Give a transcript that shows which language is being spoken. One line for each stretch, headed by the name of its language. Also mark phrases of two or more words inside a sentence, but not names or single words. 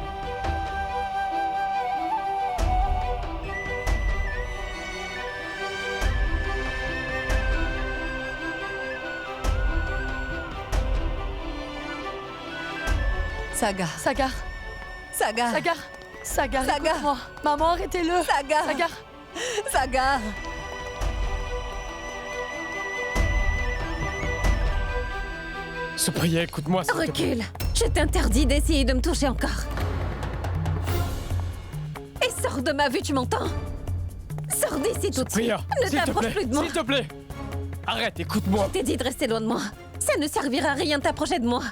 French: Sagar. Sagar. Sagar. Sagar. Sagar, Sagar. écoute-moi. Maman, arrêtez-le. Sagar. Sagar. Sagar. Supriya, écoute-moi, s'il te plaît. Recule. Je t'interdis d'essayer de me toucher encore. Et sors de ma vue, tu m'entends? Sors d'ici tout de suite. Supriya, Ne s'il te t'approche plaît, plus de moi. s'il te plaît. Arrête, écoute-moi. Je t'ai dit de rester loin de moi. Ça ne servira à rien de t'approcher de moi.